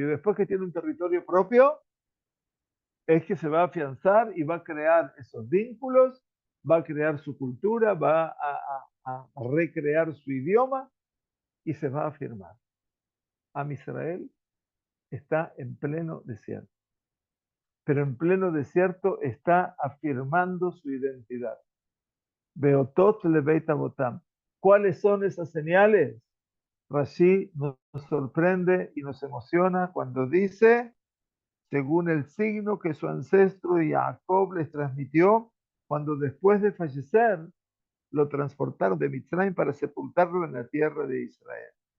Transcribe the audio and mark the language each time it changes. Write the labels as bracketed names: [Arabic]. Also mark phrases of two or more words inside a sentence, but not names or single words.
[Spanish] Y después que tiene un territorio propio, es que se va a afianzar y va a crear esos vínculos, va a crear su cultura, va a a recrear su idioma y se va a afirmar. Am Israel está en pleno desierto, pero en pleno desierto está afirmando su identidad. [Hebrew] באתת לבית אבתם. [Spanish] ¿Cuáles son esas señales? Rashi nos sorprende y nos emociona cuando dice, según el signo que su ancestro Jacob les transmitió, cuando después de fallecer lo transportaron de Mitzrayim para sepultarlo en la tierra de Israel.